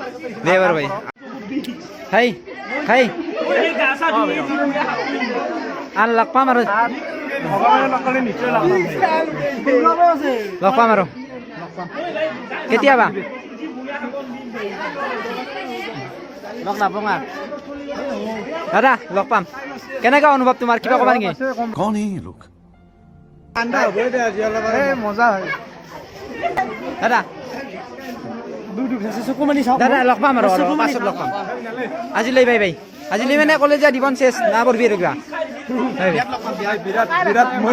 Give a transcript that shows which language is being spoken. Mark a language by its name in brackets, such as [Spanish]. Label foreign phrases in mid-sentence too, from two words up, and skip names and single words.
[Assamese] দে বাৰু ভাই হাই হাই আৰু লগ পাম আৰু ভগৱানে নকলে নিশ্চয় লগ পাম আৰু কেতিয়াবা লগ নাপাওঁ দাদা লগ পাম কেনেকুৱা অনুভৱ তোমাৰ কিবা ক'বা নেকি [Hindi] कौन है ये लोग [Assamese] ঠাণ্ডা হ'ব দে আজি অলপ মজা হয় দাদা চকু মানি চাওক দাদা লগ পাম আৰু পাছত লগ পাম আজিলৈ বাই বাই আজিলৈ মানে কলেজীয়া জীৱন চেছ না পঢ়বি আৰু কিবা বিৰাট বিৰাট মই